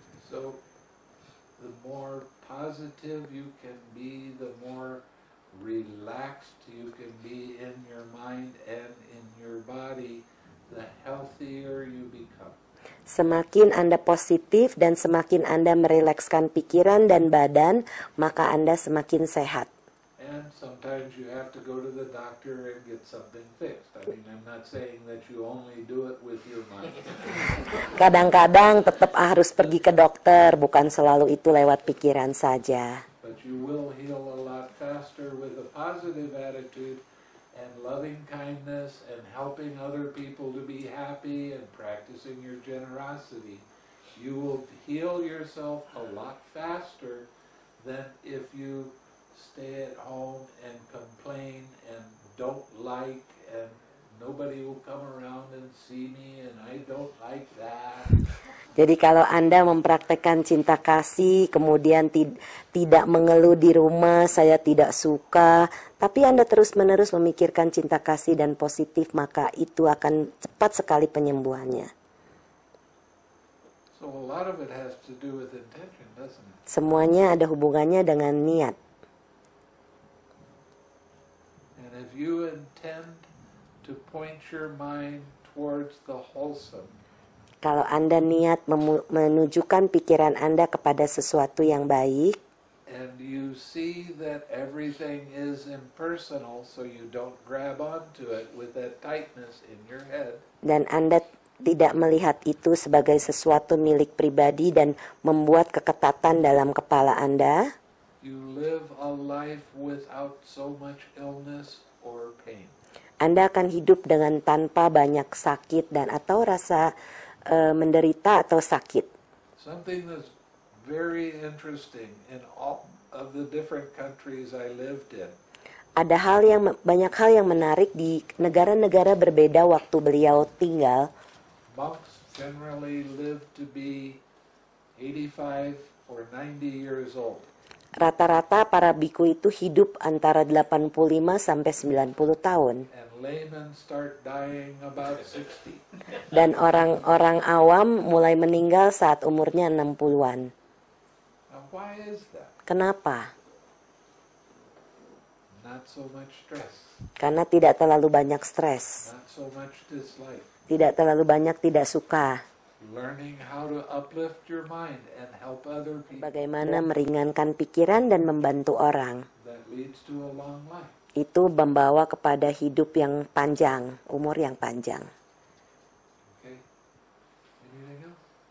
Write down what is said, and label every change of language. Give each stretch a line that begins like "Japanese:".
English: So, the more positive you can be, the more relaxed you can be in your mind and in your body, the healthier you become.
Indonesian: Semakin Anda positif dan semakin Anda merelekskan pikiran dan badan, maka Anda semakin sehat.
English: And sometimes you have to go to the doctor and get something fixed. I mean, I'm not saying that you only do it with your mind.
Indonesian: Kadang-kadang tetap harus pergi ke dokter, bukan selalu itu lewat pikiran saja.
English: But you will heal a lot faster with a positive attitude and loving kindness and helping other people to be happy and practicing your generosity. You will heal yourself a lot faster than if you stay at home and complain and don't like and nobody will come around and see me and I don't like that.
Indonesian: Jadi kalau Anda mempraktekkan cinta kasih, kemudian tidak mengeluh di rumah, saya tidak suka, tapi Anda terus-menerus memikirkan cinta kasih dan positif, maka itu akan cepat sekali penyembuhannya.
English: So a lot of it has to do with intention, doesn't it?
Indonesian: Semuanya ada hubungannya dengan niat.
English: And if you intend to point your mind towards the wholesome,
Indonesian: Kalau Anda niat menunjukkan pikiran Anda kepada sesuatu yang baik,
English: and you see that everything is impersonal, so you don't grab onto it with that tightness in your head,
Indonesian: dan Anda tidak melihat itu sebagai sesuatu milik pribadi dan membuat keketatan dalam kepala Anda,
English: you live a life without so much illness or pain.
Indonesian: Anda akan hidup dengan tanpa banyak sakit dan atau rasa menderita atau sakit.
English: Something that's very interesting in all of the different countries I lived in.
Indonesian: Ada banyak hal yang menarik di negara-negara berbeda waktu beliau tinggal.
English: Monks generally live to be 85 or 90 years old.
Indonesian: Rata-rata para biku itu hidup antara 85 sampai 90 tahun.
English: And laymen start dying about 60.
Indonesian: Dan orang-orang awam mulai meninggal saat umurnya 60-an.
English: Now why is that?
Indonesian: Kenapa?
English: Not so much stress,
Indonesian: Karena tidak terlalu banyak stres.
English: not so much dislike.
Indonesian: Tidak terlalu banyak tidak suka.
English: Learning how to uplift your mind and help other people,
Indonesian: Bagaimana meringankan pikiran dan membantu orang.
English: that leads to a long life.
Indonesian: Itu membawa kepada hidup yang panjang, umur yang panjang.
English: Okay? Anything else?